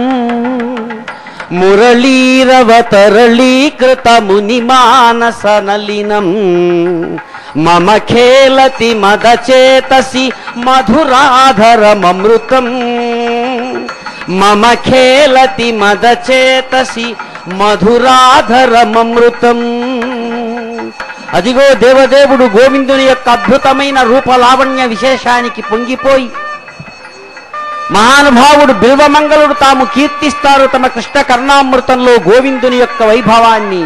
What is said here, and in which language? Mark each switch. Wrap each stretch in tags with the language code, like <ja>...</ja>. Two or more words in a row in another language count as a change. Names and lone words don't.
<sa>मुरलीरवतरलीकृत मुनिमानसनलिनं मम खेलति मदचेतसि मधुराधरममृतं मम खेलति मदचेतसि మధురాధరమమృతం.</sa> <te>అదిగో దేవదేవుడు గోవిందుని యొక్క అద్భుతమైన రూపలావణ్య విశేషానికి పొంగిపోయి మహానుభావుడు బిల్వమంగళుడు తాము కీర్తిస్తారు తమ కృష్ణ కర్ణామృతంలో గోవిందుని యొక్క వైభవాన్ని.</te>